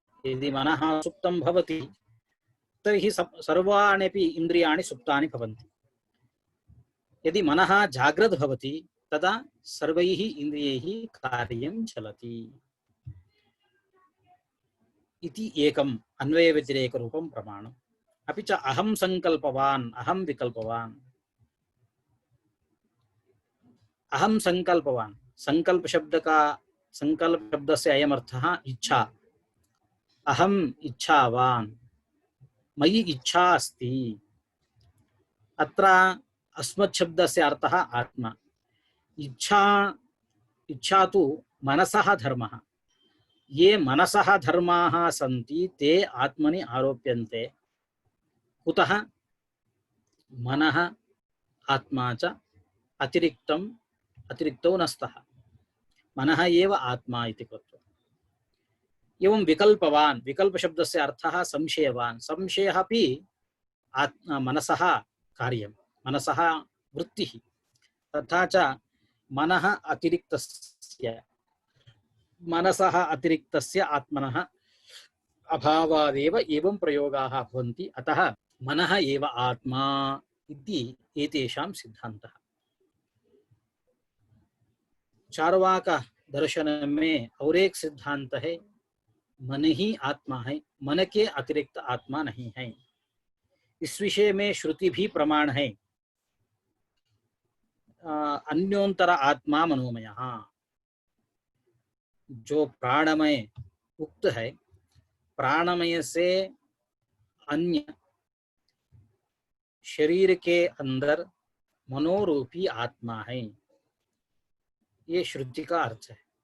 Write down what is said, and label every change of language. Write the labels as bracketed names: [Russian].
[Sanskrit] यदि मनः सुप्तं भवति तर्हि सर्वाण्यपि इन्द्रियाणि सुप्तानि भवन्ति। यदि मनः जाग्रत् भवति तदा सर्वैः इन्द्रियैः कार्यं चलति इति एकम् अन्वयव्यतिरेकरूपं प्रमाणम्। अपि च अहं संकल्पवान् अहं विकल्पवान्, अहम संकल्पवान, संकल्प [Hindi] शब्द से [Sanskrit] अयम अर्थः इच्छा। अहम इच्छावान, मयि इच्छा अस्ति। अत्र अस्मत् [Hindi] शब्द से [Sanskrit] अर्थः आत्मा। इच्छा तु मनसः धर्मः। ये मनसः धर्माः सन्ति ते आत्मनि आरोप्यन्ते। कुतः? मनः आत्मा च अतिरिक्तौ न स्तः, मनः एव आत्मा इति कृत्वा। एवं विकल्पवान्, विकल्प [Hindi] शब्द से [Sanskrit] अर्थः संशयवान्। संशयः अपि मनसः कार्यं, मनसः वृत्तिः। तथा च मनसः अतिरिक्तस्य आत्मनः अभावादेव एवं प्रयोगाः भवन्ति। अतः मनः एव आत्मा इति एतेषां सिद्धान्तः। [Hindi] चार्वाक दर्शन में और एक सिद्धांत है, मन ही आत्मा है, मन के अतिरिक्त आत्मा नहीं है। इस विषय में श्रुति भी प्रमाण है। [Sanskrit] अन्योन्तर आत्मा मनोमय, [Hindi] जो प्राणमय उक्त है, प्राणमय से अन्य शरीर के अंदर मनोरूपी आत्मा है, ये श्रुति का अर्थ है।